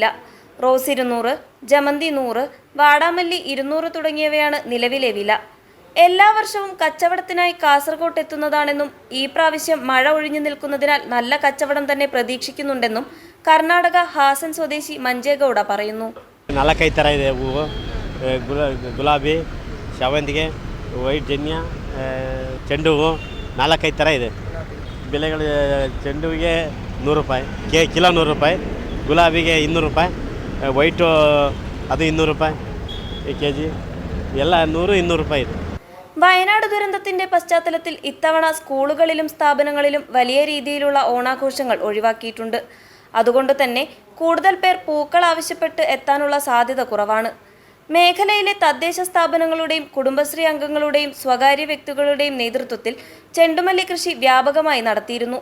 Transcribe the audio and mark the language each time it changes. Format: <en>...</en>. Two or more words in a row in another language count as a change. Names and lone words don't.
<ml>റോസ് 200, ജമന്തി 100, വാടാമല്ലി 200 തുടങ്ങിയവയാണ് നിലവിലെ വില. എല്ലാ വർഷവും കച്ചവടത്തിനായി കാസർഗോഡ് എത്തുന്നതാണെന്നും ഈ പ്രാവശ്യം മഴ ഒഴിഞ്ഞു നിൽക്കുന്നതിനാൽ നല്ല കച്ചവടം തന്നെ പ്രതീക്ഷിക്കുന്നുണ്ടെന്നും കർണാടക ഹാസൻ സ്വദേശി ಮಂಜೇಗೌಡ പറയുന്നു.</ml> <kn>4-5 ಥರ ಇದೆ ಹೂವು. ಗುಲಾಬಿ, ಶಾವಂತಿಗೆ, ವೈಟ್ ಜನ್ಯ, ಚೆಂಡು ಹೂವು 4-5 ಥರ ಇದೆ. ಬೆಲೆಗಳು ಚೆಂಡು ಹೂವಿಗೆ 100 ರೂಪಾಯಿ, ಕಿಲೋ 100 ರೂಪಾಯಿ, ಗುಲಾಬಿಗೆ 200 ರೂಪಾಯಿ, ವೈಟು ಅದು 200 ರೂಪಾಯಿ kg, ಎಲ್ಲ 100-200 ರೂಪಾಯಿ ಇದೆ.</kn> <ml>വയനാട് ദുരന്തത്തിന്റെ പശ്ചാത്തലത്തിൽ ഇത്തവണ സ്കൂളുകളിലും സ്ഥാപനങ്ങളിലും വലിയ രീതിയിലുള്ള ഓണാഘോഷങ്ങൾ ഒഴിവാക്കിയിട്ടുണ്ട്. അതുകൊണ്ട് തന്നെ കൂടുതൽ പേർ പൂക്കൾ ആവശ്യപ്പെട്ട് എത്താനുള്ള സാധ്യത കുറവാണ്. മേഖലയിലെ തദ്ദേശ സ്ഥാപനങ്ങളുടെയും കുടുംബശ്രീ അംഗങ്ങളുടെയും സ്വകാര്യ വ്യക്തികളുടെയും നേതൃത്വത്തിൽ ചെണ്ടുമല്ലി കൃഷി വ്യാപകമായി നടത്തിയിരുന്നു.</ml>